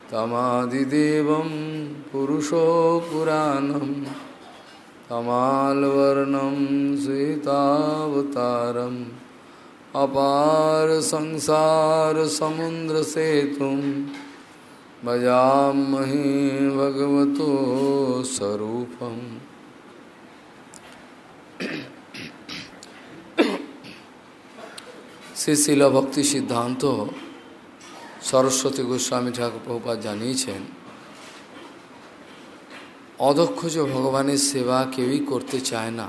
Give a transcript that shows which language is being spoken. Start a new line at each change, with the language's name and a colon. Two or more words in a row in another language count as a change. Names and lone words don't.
Sanskrit: तमादिदेवं पुरुषो पुराणं तमालवर्णं श्वेतावतारम् अपार संसार समुद्र सेतुं भजामहे भगवतो स्वरूपम्।
Bangla: শ্রী শিল ভক্তি সিদ্ধান্ত সরস্বতী গোস্বামী ঠাকুর প্রভুপাদ জানিয়েছেন, অধৈর্য ভগবানের সেবা কেউই করতে চায় না।